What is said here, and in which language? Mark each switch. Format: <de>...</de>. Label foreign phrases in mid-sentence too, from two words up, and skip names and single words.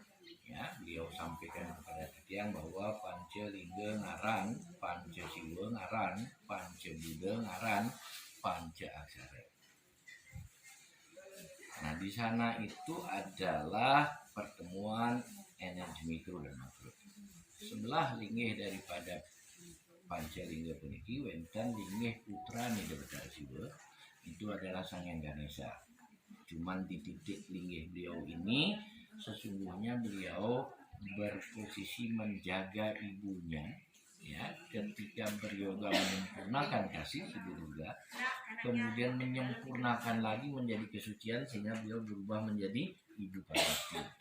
<id>Ya, beliau sampaikan kepada tiang bahwa Pancalingga ngaran, Pancasiwa ngaran, Pancabuddha ngaran, Panca Aksara. Nah, di sana itu adalah pertemuan energi mikro dan makro.</id> <ban>Sebelah linggih daripada Pancalingga puniki wenten linggih putra Nida Betara Siwa,</ban> <id>itu adalah Sang Hyang Ganesha. Cuman di titik linggih beliau ini sesungguhnya beliau berposisi menjaga ibunya, ya, ketika beryoga menyempurnakan kasih Ibu Durga, kemudian menyempurnakan lagi menjadi kesucian sehingga beliau berubah menjadi Ibu Parwati.</id>